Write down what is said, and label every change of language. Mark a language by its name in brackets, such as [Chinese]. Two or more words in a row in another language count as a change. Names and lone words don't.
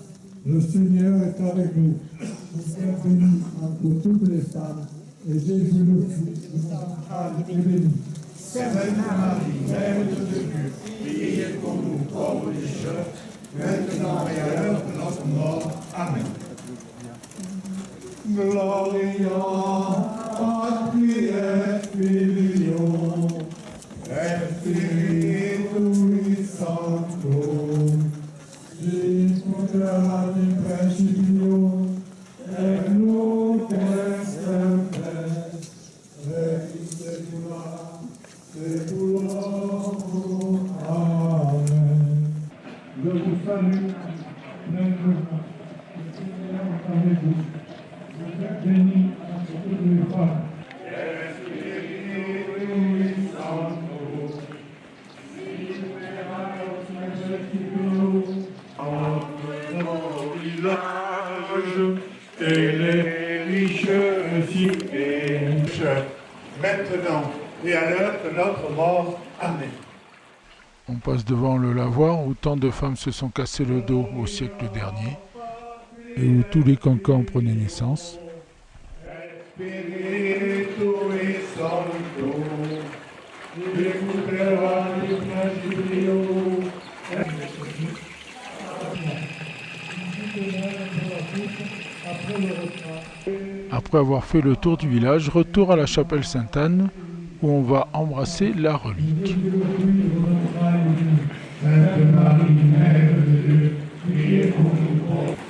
[French] Le Seigneur est avec vous. Vous êtes bénie entre toutes les femmes, et Jésus le Fils de votre entrailles est béni. Sainte Marie, Mère de Dieu, priez pour nous pauvres pécheurs, maintenant et à l'heure de notre mort. Amen. [Latin] Gloria patri et filio et Spiritui Sancto, sicut erat in principio et nunc et semper et in saecula saeculorum. Amen. [French] Je vous salue, pleine de grâce. Le Seigneur est avec vous. Vous êtes bénie entre toutes les femmes. [Latin] Et Spiritui Sancto, sicut erat in principio [French] entre nos villages et les riches cités, maintenant et à l'heure de notre mort. Amen. On passe devant le lavoir où tant de femmes se sont cassées le dos au siècle dernier et où tous les cancans prenaient naissance. [Latin] Spiritui Sancto, sicut erat in principio. [French] Après avoir fait le tour du village, retour à la chapelle Sainte-Anne où on va embrasser la relique. Sainte Marie, Mère de Dieu, priez pour nous pauvres.